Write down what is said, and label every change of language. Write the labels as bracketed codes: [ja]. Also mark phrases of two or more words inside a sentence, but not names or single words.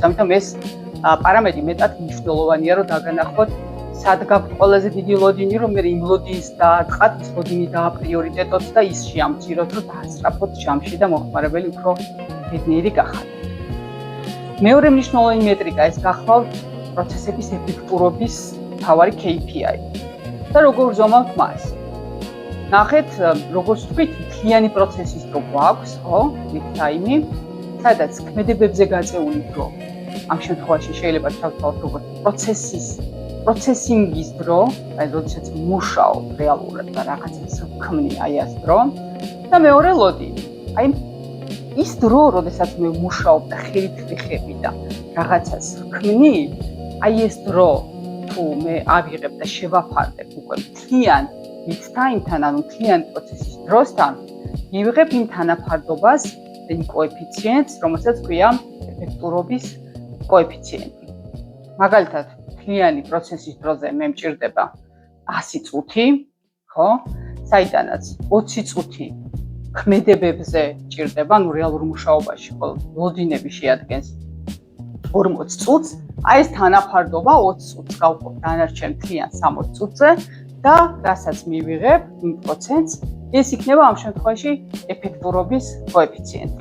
[ka] ამიტომ ეს პარამეტრი მეტად მნიშვნელოვანია, რომ დაგანახოთ, სად გაქვთ ყველაზე დიდი ლოდინი, რომ მე იმ ლოდინს დაარტყათ, ის ლოდინი დააპრიორიტეტოთ და ის შეამციროთ, რომ დაასწრაფოთ ჯამში და მომხმარებელი უფრო ბედნიერი გახადოთ. მეორე მნიშვნელოვანი მეტრიკა ეს გახლავთ პროცესების ეფექტურობის მთავარი KPI. და როგორ ვზომავთ მას? ნახეთ, როგორც ვთქვით, მთლიანი პროცესის დრო გვაქვს, ხო? [en] lead time, [ka] სადაც ქმედებებზე გაწეული დრო. ამ შემთხვევაში შეიძლება ჩავთვალოთ როგორც პროცესინგის დრო, აი როდესაც მუშაობ რეალურად და რაღაცას ვქმნი აი ეს დრო. და მეორე ლოდინი. აი ის დრო, როდესაც მე მუშაობ და ხელით ვიხები და რაღაცას ვქმნი, აი ეს დრო თუ მე ავიღებ და შევაფარდებ უკვე მთლიან [en] lead time- [ka] თან, ანუ მთლიან პროცესის დროსთან, მივიღებ იმ თანაფარდობას, იმ კოეფიციენტს, რომელსაც ქვია ეფექტურობის კოეფიციენტი. მაგალითად, მთლიანი პროცესის დროზე მე მჭირდება 100 წუთი, ხო? საიდანაც 20 წუთი ქმედებებზე ჭირდება, ანუ რეალურ მუშაობაში ხოლმე ლოდინები შეადგენს 40 წუთს, აი ეს თანაფარდობა 20 წუთს გავყოფ დანარჩენ მთლიან 60 წუთზე და რასაც მივიღებ იმ პროცენტს, ეს იქნება ამ შემთხვევაში ეფექტურობის კოეფიციენტი.